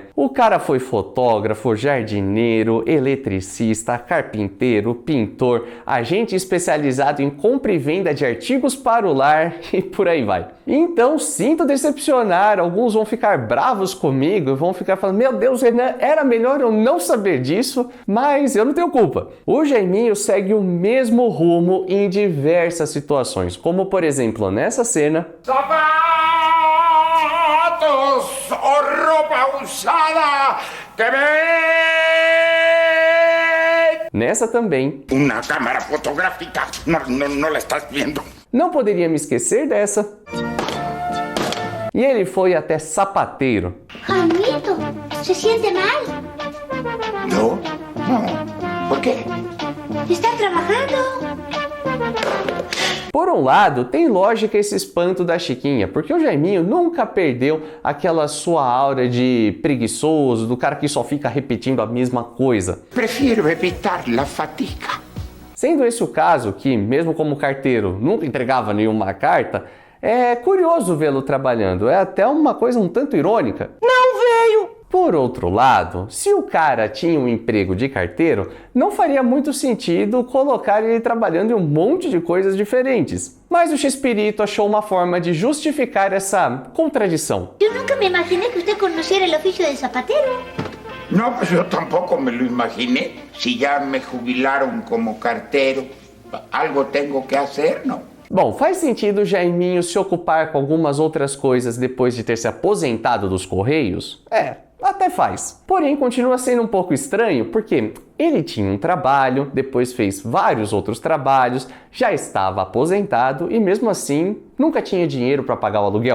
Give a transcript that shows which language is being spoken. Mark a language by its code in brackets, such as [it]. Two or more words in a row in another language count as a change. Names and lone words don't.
[pt] O cara foi fotógrafo, jardineiro, eletricista, carpinteiro, pintor, agente especializado em compra e venda de artigos para o lar e por aí vai. Então, sinto decepcionar, alguns vão ficar bravos comigo, vão ficar falando, meu Deus, Renan, era melhor eu não saber disso, mas eu não tenho culpa. O Jaiminho segue o mesmo rumo em diversas situações, como por exemplo nessa cena. [es] ¡Zapatos o ropa usada que ven! [pt] Nessa também. [es] Una cámara fotográfica, no la estás viendo. [pt] Não poderia me esquecer dessa. E ele foi até sapateiro. [es] Jaimito, ¿se siente mal? No, ¿por qué? ¿Está trabajando? [pt] Por um lado, tem lógica esse espanto da Chiquinha, porque o Jaiminho nunca perdeu aquela sua aura de preguiçoso, do cara que só fica repetindo a mesma coisa. [es] Prefiro evitar la fatiga. [pt] Sendo esse o caso, que mesmo como carteiro nunca entregava nenhuma carta, é curioso vê-lo trabalhando, é até uma coisa um tanto irônica. Não veio! Por outro lado, se o cara tinha um emprego de carteiro, não faria muito sentido colocar ele trabalhando em um monte de coisas diferentes. Mas o Chespirito achou uma forma de justificar essa contradição. Eu nunca me imaginei que você conhecesse o ofício de sapateiro. [es] No, pues yo tampoco me lo imaginé. Si ya me jubilaron como cartero, algo tengo que hacer, ¿no? [pt] Bom, faz sentido o Jaiminho se ocupar com algumas outras coisas depois de ter se aposentado dos Correios? Até faz. Porém, continua sendo um pouco estranho porque ele tinha um trabalho, depois fez vários outros trabalhos, já estava aposentado e mesmo assim nunca tinha dinheiro para pagar o aluguel.